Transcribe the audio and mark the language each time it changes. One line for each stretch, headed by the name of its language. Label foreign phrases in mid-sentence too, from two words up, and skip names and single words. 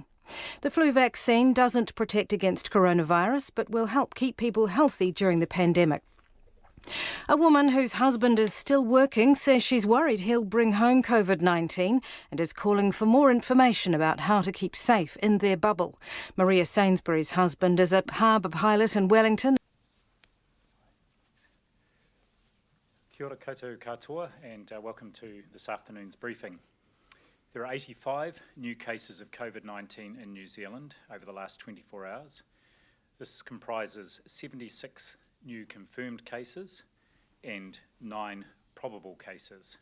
English: The flu vaccine doesn't protect against coronavirus, but will help keep people healthy during the pandemic. A woman whose husband is still working says she's worried he'll bring home COVID-19 and is calling for more information about how to keep safe in their bubble. Maria Sainsbury's husband is a harbour pilot in Wellington.
Māori: Kia ora koutou katoa
English: and welcome to this afternoon's briefing. There are 85 new cases of COVID-19 in New Zealand over the last 24 hours. This comprises 76 new confirmed cases and 9 probable cases.